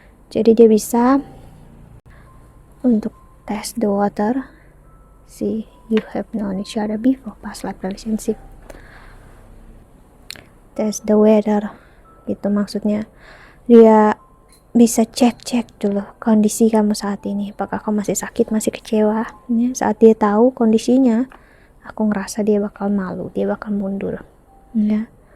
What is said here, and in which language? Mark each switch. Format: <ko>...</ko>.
<id>Jadi dia bisa untuk</id> <en>test the water. You have known each other before, past life relationship. Test the weather</en> <id>gitu, maksudnya dia bisa cek dulu kondisi kamu saat ini, apakah kamu masih sakit, masih kecewa, ya. Saat dia tahu kondisinya, aku ngerasa dia bakal malu, dia bakal mundur, ya.</id>